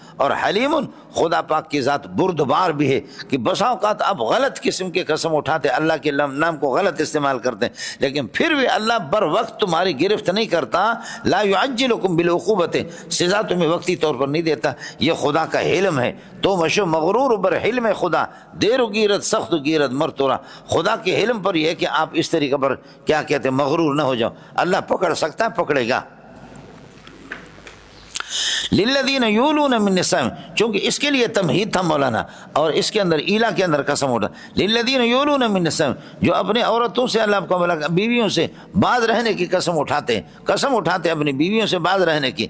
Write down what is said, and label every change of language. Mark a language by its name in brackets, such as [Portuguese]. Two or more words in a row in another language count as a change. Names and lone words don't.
[Urdu] اور حلیم، خدا پاک کی ذات بردبار بھی ہے کہ بسا اوقات آپ غلط قسم کے قسم اٹھاتے، اللہ کے نام کو غلط استعمال کرتے ہیں، لیکن پھر بھی اللہ بر وقت تمہاری گرفت نہیں کرتا. [Arabic] لا یعجلکم بالعقوبۃ، [Urdu] سزا تمہیں وقتی طور پر نہیں دیتا، یہ خدا کا علم ہے. [Persian] تو مشو مغرور بر علم خدا، دیر و گیرت سخت و گیرت مرتورا. [Urdu] خدا کے علم پر یہ ہے کہ آپ اس طریقے پر کیا کہتے ہیں مغرور نہ ہو جاؤ. اللہ پکڑ سکتا ہے، پکڑے گا. [Arabic] للذین یولون من نسائہم، [Urdu] چونکہ اس کے لیے تمہید تھا مولانا، اور اس کے اندر ایلا کے اندر قسم اٹھا. [Arabic] للذین یولون من نسائہم، [Urdu] جو اپنے عورتوں سے اللہ کو بیویوں سے باز رہنے کی قسم اٹھاتے، قسم اٹھاتے اپنی بیویوں سے باز رہنے کی.